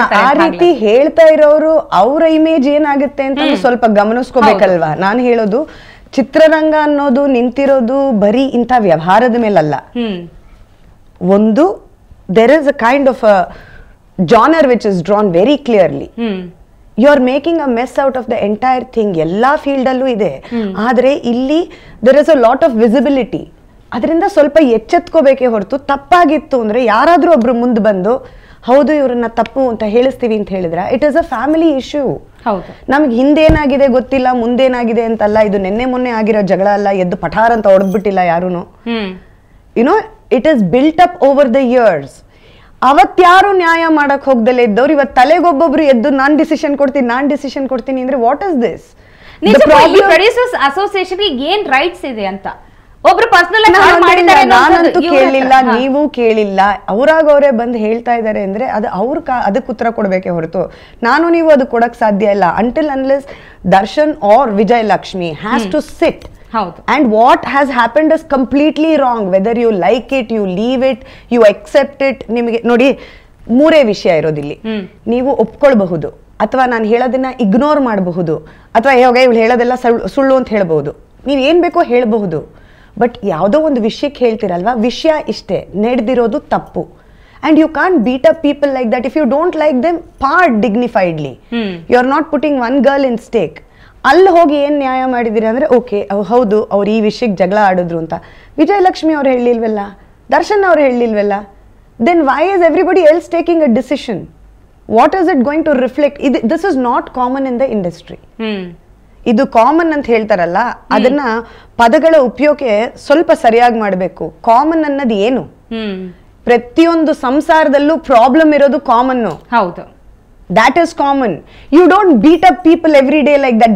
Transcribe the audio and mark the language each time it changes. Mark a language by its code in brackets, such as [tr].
[kn] ಆ ರೀತಿ ಹೇಳ್ತಾ ಇರೋರು ಅವರ ಇಮೇಜ್ ಏನಾಗುತ್ತೆ ಅಂತ ಸ್ವಲ್ಪ ಗಮನಿಸ್ಕೋಬೇಕಲ್ವಾ? ನಾನು ಹೇಳೋದು, ಚಿತ್ರರಂಗ ಅನ್ನೋದು ನಿಂತಿರೋದು ಬರೀ ಇಂಥ ವ್ಯವಹಾರದ ಮೇಲಲ್ಲ. [en] ಒಂದು, there is a kind of a genre which is drawn very clearly. You are making a mess out of the entire thing. [kn] ಎಲ್ಲಾ ಫೀಲ್ಡ್ ಅಲ್ಲೂ ಇದೆ. ಆದ್ರೆ ಇಲ್ಲಿ [en] there is a lot of visibility. [kn] ಅದರಿಂದ ಸ್ವಲ್ಪ ಎಚ್ಚೆತ್ಕೋಬೇಕೇ ಹೊರತು, ತಪ್ಪಾಗಿತ್ತು ಅಂದ್ರೆ ಯಾರಾದ್ರೂ ಒಬ್ರು ಮುಂದೆ ಬಂದು ಹೌದು ಇವ್ರನ್ನ ತಪ್ಪು ಅಂತ ಹೇಳಿಸ್ತೀವಿ ಅಂತ ಹೇಳಿದ್ರೆ, [en] It is a family issue. [kn] ನಮ್ಗೆ ಹಿಂದೇನಾಗಿದೆ ಗೊತ್ತಿಲ್ಲ, ಮುಂದೇನಾಗಿದೆ ಅಂತಲ್ಲ. ಇದು ನಿನ್ನೆ ಮೊನ್ನೆ ಆಗಿರೋ ಜಗಳ ಅಲ್ಲ, ಎದ್ದು ಪಠಾರ್ ಅಂತ ಹೊಡೆದ್ಬಿಟ್ಟಿಲ್ಲ ಯಾರೂನು. [en] You know, it is built up over the years. [kn] ಅವತ್ಯಾರು ನ್ಯಾಯ ಮಾಡಕ್ ಹೋಗ್ದಲೇ ಇದ್ದವ್ರು ಇವತ್ತು ತಲೆಗೊಬ್ಬೊಬ್ರು ಎದ್ದು ನಾನ್ ಡಿಸಿಷನ್ ಕೊಡ್ತೀನಿ ಅಂದ್ರೆ [en] What is this? [kn] Producers association ಏನ್ ರೈಟ್ಸ್ ಇದೆ ಅಂತ ಒಬ್ರು ಪರ್ಸನಲ್ ನಾನಂತೂ ಕೇಳಿಲ್ಲ, ನೀವು ಕೇಳಿಲ್ಲ. ಅವರೇ ಬಂದು ಹೇಳ್ತಾ ಇದಾರೆ ಅಂದ್ರೆ ಅದು ಅದಕ್ಕೆ ಉತ್ತರ ಕೊಡ್ಬೇಕೆ ಹೊರತು ನಾನು ನೀವು ಅದು ಕೊಡಕ್ ಸಾಧ್ಯ ಇಲ್ಲ. [en] Until unless Darshan or Vijayalakshmi has to sit and what has happened is completely wrong, whether you like it, you leave it, you accept it. [kn] ನಿಮಗೆ ನೋಡಿ ಮೂರೇ ವಿಷಯ ಇರೋದಿಲ್ಲಿ. ನೀವು ಒಪ್ಕೊಳ್ಬಹುದು ಅಥವಾ ನಾನು ಹೇಳೋದನ್ನ ಇಗ್ನೋರ್ ಮಾಡಬಹುದು ಅಥವಾ ಇವಳು ಹೇಳೋದೆಲ್ಲ ಸುಳ್ಳು ಅಂತ ಹೇಳ್ಬಹುದು, ನೀವು ಏನ್ ಬೇಕೋ ಹೇಳ್ಬಹುದು. ಬಟ್ ಯಾವುದೋ ಒಂದು ವಿಷಯಕ್ಕೆ ಹೇಳ್ತಿರಲ್ವಾ, ವಿಷಯ ಇಷ್ಟೇ, ನಡೆದಿರೋದು ತಪ್ಪು. [en] And you can't beat up people like that. If you don't like them, part dignifiedly. You're not putting one girl in stake. [kn] ಅಲ್ಲಿ ಹೋಗಿ ಏನ್ ನ್ಯಾಯ ಮಾಡಿದಿರಿ ಅಂದ್ರೆ ಓಕೆ ಹೌದು ಅವ್ರು ಈ ವಿಷಯಕ್ಕೆ ಜಗಳ ಆಡಿದ್ರು ಅಂತ ವಿಜಯಲಕ್ಷ್ಮಿ ಅವ್ರು ಹೇಳಿಲ್ವಲ್ಲ, ದರ್ಶನ್ ಅವ್ರು ಹೇಳಿಲ್ವಲ್ಲ, [en] Then why is everybody else taking a decision? What is it going to reflect? This is not common in the industry. [kn] ಇದು ಕಾಮನ್ ಅಂತ ಹೇಳ್ತಾರಲ್ಲ, ಅದನ್ನ ಪದಗಳ ಉಪಯೋಗ ಸ್ವಲ್ಪ ಸರಿಯಾಗಿ ಮಾಡಬೇಕು. ಕಾಮನ್ ಅನ್ನೋದು ಏನು? ಪ್ರತಿಯೊಂದು ಸಂಸಾರದಲ್ಲೂ ಪ್ರಾಬ್ಲಮ್ ಇರೋದು ಕಾಮನ್. ಹೌದು, [en] that is common. You don't beat up people every day like that.